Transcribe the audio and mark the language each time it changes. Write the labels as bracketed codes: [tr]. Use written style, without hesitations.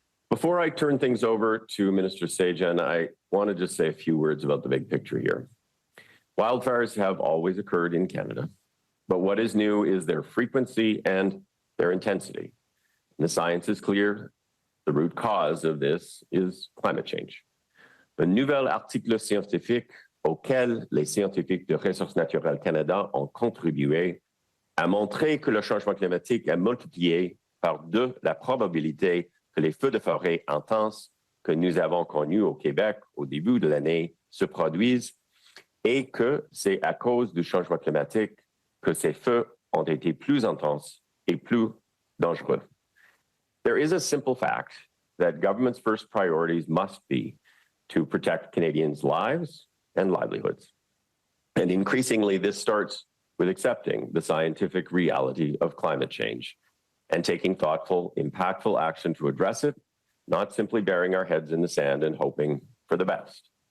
[en] Before I turn things over to Minister Sajjan, I want to just say a few words about the big picture here. Wildfires have always occurred in Canada, but what is new is their frequency and their intensity. And the science is clear. The root cause of this is climate change. [fr] un nouvel article scientifique auquel les scientifiques de Ressources naturelles Canada ont contribué a montré que le changement climatique a multiplié par 2 la probabilité que les feux de forêt intenses que nous avons connus au Québec au début de l'année se produisent et que c'est à cause du changement climatique que ces feux ont été plus intenses et plus dangereux. [en] There is a simple fact that government's first priorities must be to protect Canadians' lives and livelihoods. And increasingly, this starts with accepting the scientific reality of climate change and taking thoughtful, impactful action to address it, not simply burying our heads in the sand and hoping for the best.